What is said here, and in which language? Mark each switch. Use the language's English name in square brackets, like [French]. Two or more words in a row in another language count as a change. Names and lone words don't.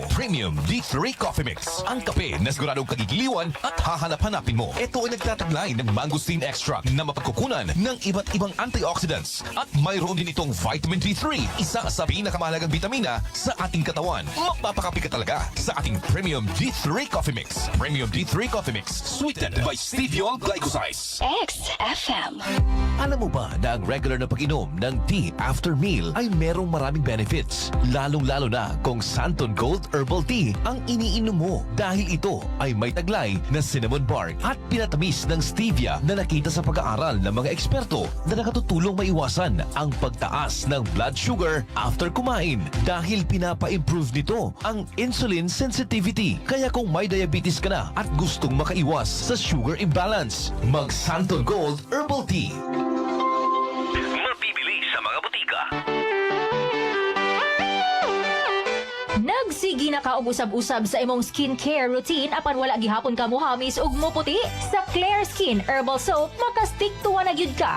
[Filipino] Premium D3 Coffee Mix. Ang kape na siguradong kagigiliwan at hahanap-hanapin mo. Ito ay nagtataglay ng mangosteen extract na mapagkukunan ng iba't ibang antioxidants. At mayroon din itong vitamin D3, isa sa pinakamahalagang vitamina sa ating katawan. Magpapakape ka talaga sa ating Premium D3 Coffee Mix. Premium D3 Coffee Mix. [English] Sweetened by stevia glycosides. XFM. [Filipino] Alam mo ba na ang regular na pag-inom ng tea [English] after meal [Filipino] ay merong maraming benefits? Lalong-lalo na kung Santon Gold Herbal Tea ang iniinom mo dahil ito ay may taglay na [English] cinnamon bark [Filipino] at pinatamis ng stevia na nakita sa pag-aaral ng mga eksperto na nakatutulong maiwasan ang pagtaas ng [English] blood sugar after [Filipino] kumain dahil pinapa-improve nito ang [English] insulin sensitivity. [Filipino] Kaya kung may diabetes ka na at gustong makaiwas sa [English] sugar imbalance, [Filipino] mag Santon Gold Herbal Tea. Mabibili sa mga butika. [Cebuano] Nagsigi na ka og usab-usab sa imong [English] skincare routine [Cebuano] apan wala gihapon ka mohamis ug moputi? Sa Claire Skin Herbal Soap makastick tuwa na gyud ka.